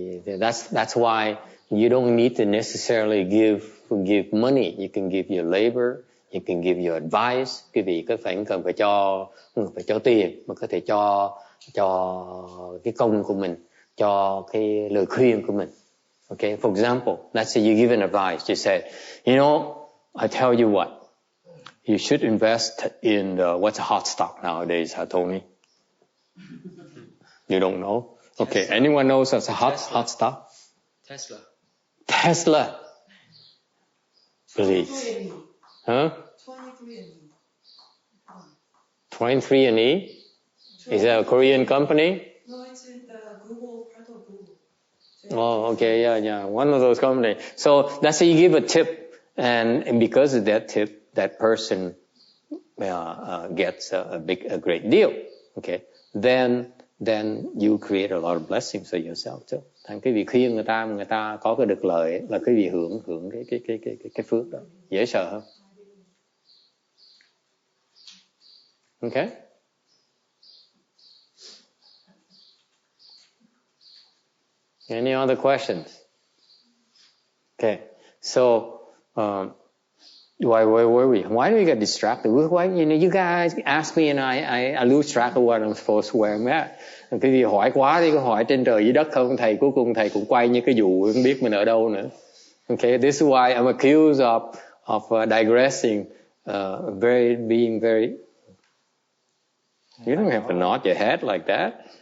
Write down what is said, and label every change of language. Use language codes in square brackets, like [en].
[en] That's why you don't need to necessarily give money. You can give your labor, you can give your advice. [vi] Quý vị có phải cần phải cho tiền, mà có thể cho cái công của mình, cho cái lời khuyên của mình. [en] Okay, for example, let's say you give an advice. You say, I tell you what, you should invest in what's a hot stock nowadays, Tony? You don't know? Okay, anyone knows what's a hot stock? Tesla. Please. Huh? 23andMe? Is that a Korean company? No, it's in the Google, part of Google. Oh, okay, yeah. One of those companies. So let's say you give a tip, and because of that tip, that person gets a great deal. Okay, then you create a lot of blessings for yourself too. [vi] Thành cái việc khuyên người ta có cái được lợi ấy, là cái việc hưởng cái phước đó, dễ sợ hơn. [en] Okay. Any other questions? Okay. So why were we? Why do we get distracted? Why, you guys ask me and I lose track of what I'm supposed to where I'm at. [vi] Cái gì hỏi quá thì có hỏi trên trời dưới đất không, thầy cuối cùng thầy cũng quay như cái vụ không biết mình ở đâu nữa. [en] Okay, this is why I'm accused of digressing, being very. You don't have to nod your head like that.